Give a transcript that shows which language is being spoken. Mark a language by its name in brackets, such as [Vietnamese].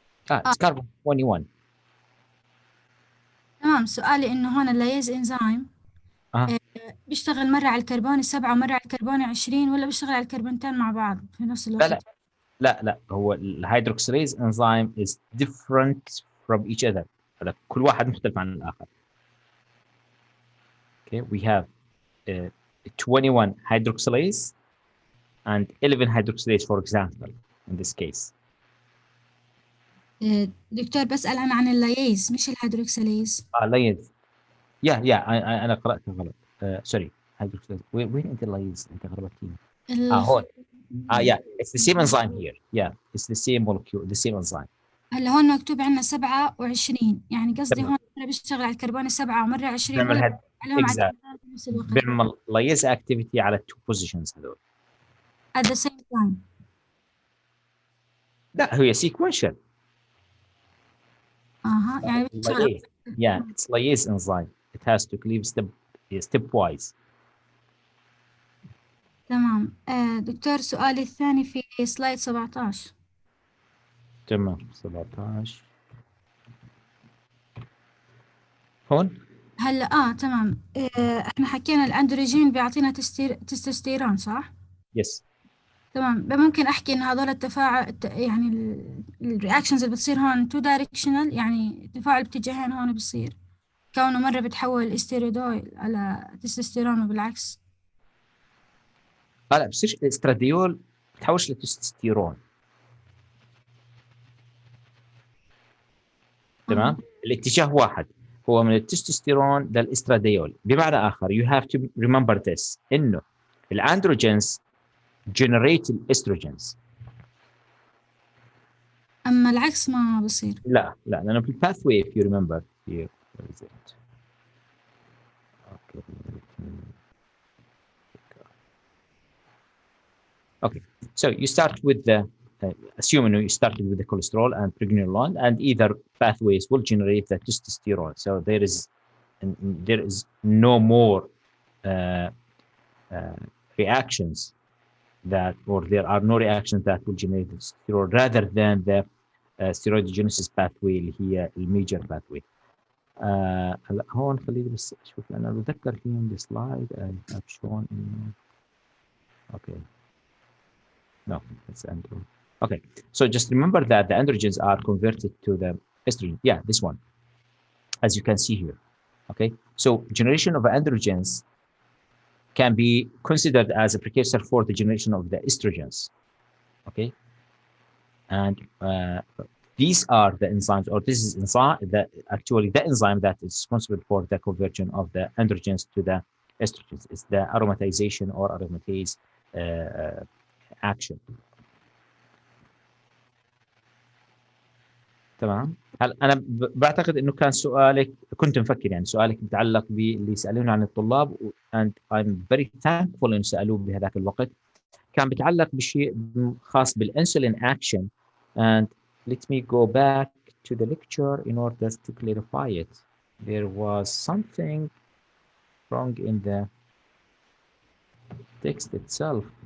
[English] it's carbon 21. [Arabic] تمام. سؤالي إنه هون اللايز انزيم بيشتغل مرة على الكربون 7 ومرة على الكربون 20، ولا بيشتغل على الكربونتين مع بعض في نفس لا لا الوقت؟ لا هو [English] الهيدروكسيليز enzyme is different from each other. [Arabic] هذا كل واحد مختلف عن الآخر. [English] Okay, we have 21 hydroxylase and 11 hydroxylase, for example, in this case. [Arabic] دكتور بسأل أنا عن اللايز مش الهيدروكسيليز. لايز. أنا قرأتها غلط. سوري. hydroxylase. وين أنت لايز؟ أنت غلطتيني. هون. [English] it's the same enzyme here. It's the same molecule, the same enzyme. [Arabic] هلا هون مكتوب عندنا 27، يعني قصدي هون مرة بيشتغل على الكربون 7 ومرة 20، بنعمل ولا عليهم على الكربون في نفس الوقت؟ بنعمل لايز activity على [English] two positions [Arabic] هذول. [English] at the same time. [Arabic] لا هي sequential. يعني بيشتغل. [English] it's lyase enzyme. It has to cleave stepwise. [Arabic] تمام. دكتور سؤالي الثاني في سلايد 17. تمام. 17 هون. هلا تمام. احنا حكينا الاندروجين بيعطينا تستوستيرون، صح؟ [English] Yes. [Arabic] تمام. ممكن احكي ان هذول التفاعل يعني الرياكشنز اللي بتصير هون تو دايركشنال، يعني تفاعل باتجاهين هون بصير، كونه مرة بتحول الاستيرودول على تستوستيرون وبالعكس. لا بصيرش الاستراديول بتحولش لتستوستيرون. تمام. الاتجاه واحد، هو من التستوستيرون للاستراديول. بمعنى اخر [English] you have to remember this [Arabic] انه الاندروجينز [English] generate الاستروجينز، [Arabic] اما العكس ما بصير. لا لانه في الباثوي [English] if you remember here. Where is it? Okay, so you start with the assuming you started with the cholesterol and pregnenolone, and either pathways will generate the testosterone. So there is no more reactions that, or there are no reactions that will generate testosterone rather than the steroidogenesis pathway [Arabic] اللي هي الميجر [English] pathway. [Arabic] هلا هون خليني بس اشوف، انا بتذكر فيهم السلايد [English] I have shown in. Okay. No, it's androgen. Okay, so just remember that the androgens are converted to the estrogen. Yeah, this one, as you can see here. Okay, so generation of androgens can be considered as a precursor for the generation of the estrogens. Okay, and these are the enzymes, or this is enzyme that actually the enzyme that is responsible for the conversion of the androgens to the estrogens. It's the aromatization or aromatase action. [Arabic] تمام. هل انا بعتقد انه كان سؤالك، كنت مفكر يعني سؤالك متعلق باللي يسالون عن الطلاب [English] and I'm very thankful [Arabic] انه سالوه بهذاك الوقت. كان بيتعلق بشيء خاص بالانسولين [English] action, and let me go back to the lecture in order to clarify it. There was something wrong in the text itself.